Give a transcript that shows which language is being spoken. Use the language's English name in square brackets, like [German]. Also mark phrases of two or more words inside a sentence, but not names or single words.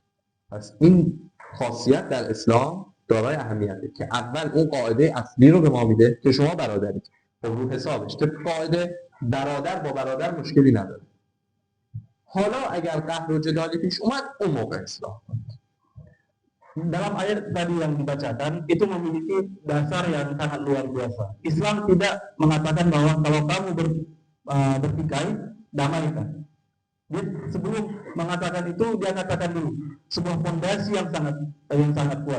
[Persian] پس این خاصیت در اسلام دارای اهمیته که اول اون قاعده اصلی رو به ما میده که شما برادرید. خب رو حسابش طبق قاعده برادر با برادر مشکلی نداره. حالا اگر قهر و جدالی پیش اومد اون موقع اصلاح کنید. [Indonesian] Dalam ayat tadi yang dibacakan itu memiliki dasar yang sangat luar biasa. Islam tidak mengatakan bahwa kalau kamu bertikai, damaikan. Dia sebelum mengatakan itu dia katakan dulu sebuah fondasi yang sangat kuat.